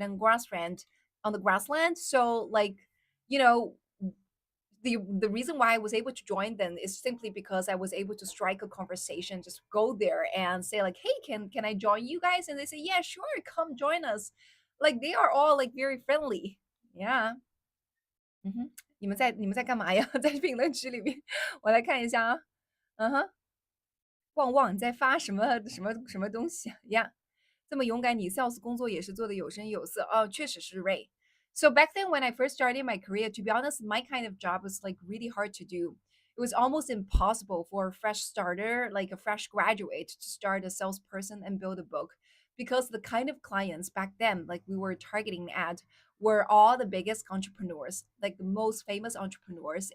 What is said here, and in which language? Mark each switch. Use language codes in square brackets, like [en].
[en] On the grassland. So like, you know, the reason why I was able to join them is simply because I was able to strike a conversation, just go there and say like, "Hey, can I join you guys?" And they say, "Yeah, sure, come join us." Like they are all like very friendly. [zh] Yeah. 嗯哼，你们在干嘛呀？在评论区里面，我来看一下啊。嗯哼，旺旺你在发什么东西呀？这么勇敢，你 sales 工作也是做的有声有色哦，确实是 Ray。 [en] So back then, when I first started my career, to be honest, my kind of job was like really hard to do. It was almost impossible for a fresh starter, like a fresh graduate, to start a salesperson and build a book because the kind of clients back then, like we were targeting at, were all the biggest entrepreneurs, like the most famous entrepreneurs.